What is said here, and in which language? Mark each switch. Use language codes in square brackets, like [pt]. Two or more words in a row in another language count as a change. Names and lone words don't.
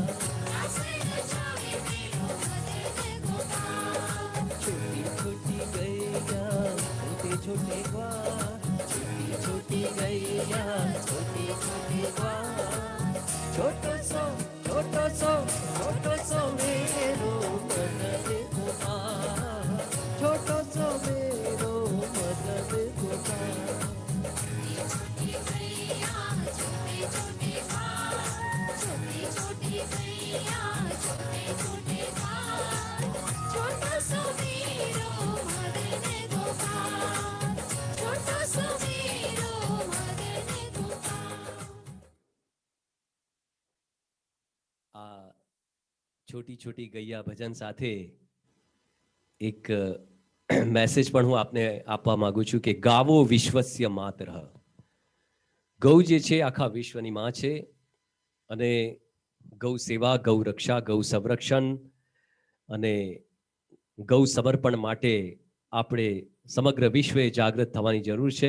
[bra] रस रचावे मेरो मदन गोपाल। छोटी छोटी गैया छोटे छोटे ग्वाल, छोटी छोटी गैया छोटे छोटे ग्वाल। छोटो सो मेरो मदन गोपाल, छोटो सो मेरो मदन गोपाल। छोटी गैया छोटे छोटे घाट, छोटी छोटी गैया छोटे छोटे घाट, छोटो सो मेरो मदन गोपाल। छोटो सो मेरो मदन गोपाल। [gu] આ છોટી છોટી ગૈયા ભજન સાથે એક મેસેજ પણ હું આપને આપવા માંગુ છું કે [sa] गावो विश्वस्य मातरः। [gu] ગૌ જે છે આખા વિશ્વની માં છે અને ગૌ સેવા, ગૌ રક્ષા, ગૌ સંરક્ષણ અને ગૌ સમર્પણ માટે આપણે સમગ્ર વિશ્વે જાગૃત થવાની જરૂર છે।